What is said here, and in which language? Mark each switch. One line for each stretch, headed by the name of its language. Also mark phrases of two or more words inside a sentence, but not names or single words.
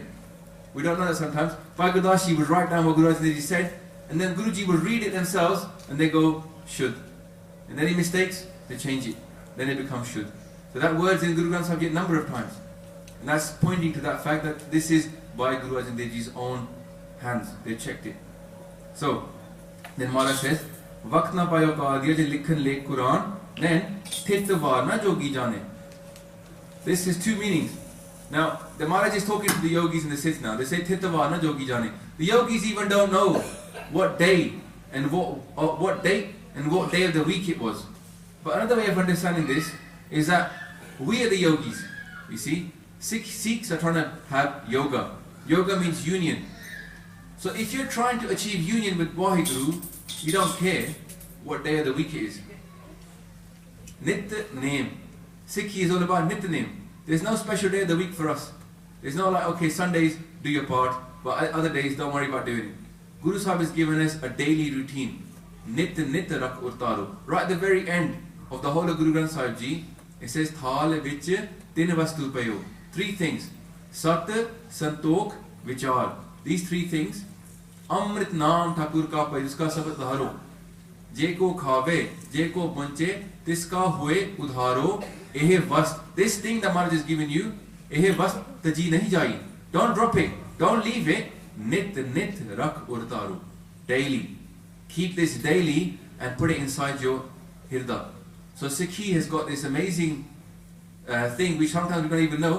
English: We don't know that sometimes. Bhai Gurdas Ji would write down what Guru Arjan Dev Ji said, and then Guruji would read it themselves and they go should. And then he mistakes, they change it. Then it becomes should. So that word's in Guru Granth Sahib Ji a number of times. And that's pointing to that fact that this is by Guru Arjan Dev Ji's own hands. They checked it. So, then Maharaj says,
Punjabi: ਵਖਤੁ ਨ ਪਾਇਓ ਕਾਦੀਆ ਜਿ ਲਿਖਨਿ ਲੇਖੁ ਕੁਰਾਣੁ,
English: then
Punjabi: ਥਿਤਿ ਵਾਰੁ ਨਾ ਜੋਗੀ ਜਾਣੈ.
English: This has two meanings. Now, the Maharaj is talking to the yogis in the Siddh now. They say
Punjabi: ਥਿਤਿ ਵਾਰੁ ਨਾ ਜੋਗੀ ਜਾਣੈ.
English: The yogis even don't know what day and what date and what day of the week it was. But another way of understanding this is that we are the yogis. You see, Sikhs are trying to have yoga. Yoga means union. So if you're trying to achieve union with Waheguru, you don't care what day of the week it is. Nit name. Sikhi is all about nit name. There's no special day of the week for us. There's no like, okay, Sundays do your part, but other days don't worry about doing it. Guru Sahib has given us a daily routine.
Punjabi: ਨਿਤ ਰਖੁ ਉਰਿ ਧਾਰਿ.
English: Right at the very end of the whole of Guru Granth Sahib Ji, it says
Punjabi: ਥਾਲ ਵਿਚਿ ਤਿੰਨਿ ਵਸਤੂ ਪਇਓ.
English: Three things.
Punjabi: ਸਤੁ ਸੰਤੋਖੁ ਵੀਚਾਰੋ.
English: These three things.
Punjabi: ਅੰਮ੍ਰਿਤ ਨਾਮੁ ਠਾਕੁਰ ਕਾ ਪਇਓ ਉਸਕਾ ਸਭਤ ਅਧਾਰੋ. ਜੇ ਕੋ ਖਾਵੈ ਜੇ ਕੋ ਭੁੰਚੈ ਤਿਸ ਕਾ ਹੋਇ ਉਧਾਰੋ, ਏਹ ਵਸਤੁ.
English: This thing that Maharaj has given you,
Punjabi: ਏਹ ਵਸਤੁ ਤਜੀ ਨਹ ਜਾਈ.
English: Don't drop it. Don't leave it.
Punjabi: ਨਿਤ ਰਖੁ ਉਰਿ ਧਾਰਿ.
English: Daily. Keep this daily and put it inside your hirda. So Sikhi has got this amazing thing which sometimes we don't even know.